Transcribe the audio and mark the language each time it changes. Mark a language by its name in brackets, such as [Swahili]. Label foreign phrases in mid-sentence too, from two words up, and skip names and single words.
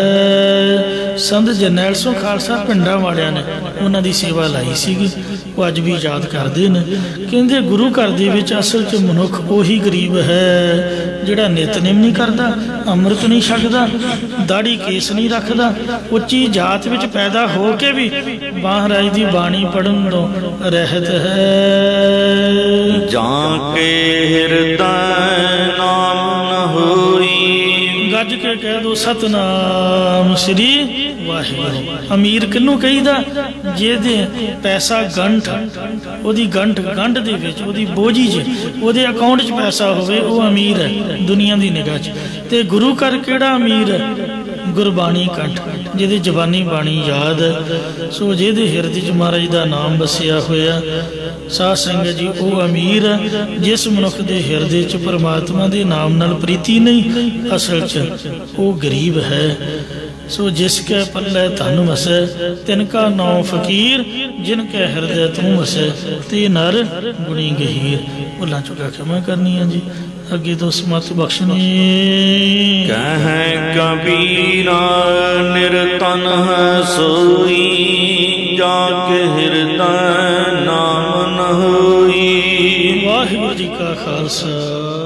[Punjabi] ਸੰਤ ਜਰਨੈਲ ਸਿੰਘ ਖ਼ਾਲਸਾ ਪਿੰਡਾਂ ਵਾਲਿਆਂ ਨੇ ਉਨ੍ਹਾਂ ਦੀ ਸੇਵਾ ਲਾਈ ਸੀਗੀ, ਉਹ ਅੱਜ ਭੀ ਯਾਦ ਕਰਤੇ ਹੈਂ। ਕਹਿੰਦੇ ਗੁਰੂ ਘਰ ਦੇ ਵਿਚ ਅਸਲ 'ਚ ਮਨੁੱਖ ਉਹੀ ਗਰੀਬ ਹੈ ਜਿਹੜਾ ਨਿਤਨੇਮ ਨਹੀਂ ਕਰਤਾ, ਅੰਮ੍ਰਿਤ ਨਹੀਂ ਛਕਦਾ, ਦਾੜ੍ਹੀ ਕੇਸ ਨਹੀਂ ਰੱਖਦਾ, ਉੱਚੀ ਜਾਤ ਵਿਚ ਪੈਦਾ ਹੋ ਕੇ ਭੀ ਮਹਾਰਾਜ ਕੀ ਬਾਣੀ ਪੜ੍ਹਨ ਤੋਂ ਰਹਿਤ ਹੈ। ਜਾਕੇ ਹਿਰਦੈ ਨਾਮ ਨ ਹੋਈ, ਗੱਜ ਕੇ ਕਹਿ ਦੋ ਸਤਿਨਾਮ ਸ੍ਰੀ ਵਾਹਿਗੁਰੂ। ਅਮੀਰ ਕਿਨੂੰ ਕਹੀਦਾ ਜਿਹਦੇ ਪੈਸਾ ਗੰਢ ਓਦੀ ਗੰਢ ਗੰਢ ਦੇ ਵਿਚ ਓਦੀ ਬੋਝੀ 'ਚ ਓਦੇ ਅਕਾਊਂਟ 'ਚ ਪੈਸਾ ਹੋਵੇ, ਉਹ ਅਮੀਰ ਹੈ ਦੁਨੀਆ ਕੀ ਨਿਗਾਹ 'ਚ। ਤੇ ਗੁਰੂ ਘਰ ਕਿਹੜਾ ਅਮੀਰ ਹੈ? ਗੁਰਬਾਣੀ ਕੰਠ ਜਿਹਦੀ ਜ਼ਬਾਨੀ ਬਾਣੀ ਯਾਦ ਹੈ। ਸੋ ਜਿਹਦੇ ਹਿਰਦੇ 'ਚ ਮਹਾਰਾਜ ਕਾ ਨਾਮ ਬਸਿਆ ਹੋਇਆ ਸਾਧ ਸੰਗਤ ਜੀ, ਉਹ ਅਮੀਰ ਹੈ। ਜਿਸ ਮਨੁੱਖ ਕੇ ਹਿਰਦੇ 'ਚ ਪਰਮਾਤਮਾ ਕੇ ਨਾਮ ਨਾਲ ਪ੍ਰੀਤੀ ਨਹੀਂ, ਅਸਲ 'ਚ ਉਹ ਗਰੀਬ ਹੈ। ਸੋ ਜਿਸਕੇ ਪੱਲੇ ਧਨ ਵਸੈ ਤਿਨਕਾ ਨਾਮ ਫਕੀਰ, ਜਿਨਕੇ ਹਿਰਦੈ ਤੂ ਵਸੈ ਤੇ ਨਰ ਗੁਣੀ ਗਹੀਰ। ਭੁੱਲਾਂ ਚੁੱਕਾਂ ਖਿਮਾ ਕਰਨੀ ਹੈ ਜੀ, ਅੱਗੇ ਤੋਂ ਸਮੱਤ ਬਖ਼ਸ਼ਣੀ। ਕਹਿ ਕਬੀਰਾ ਨਿਰਤਨ ਹੈ ਸੋਈ, ਜਾਕੇ ਹਿਰਦੈ ਨਾਮ ਨ ਹੋਈ। ਵਾਹਿਗੁਰੂ ਜੀ ਕਾ ਖ਼ਾਲਸਾ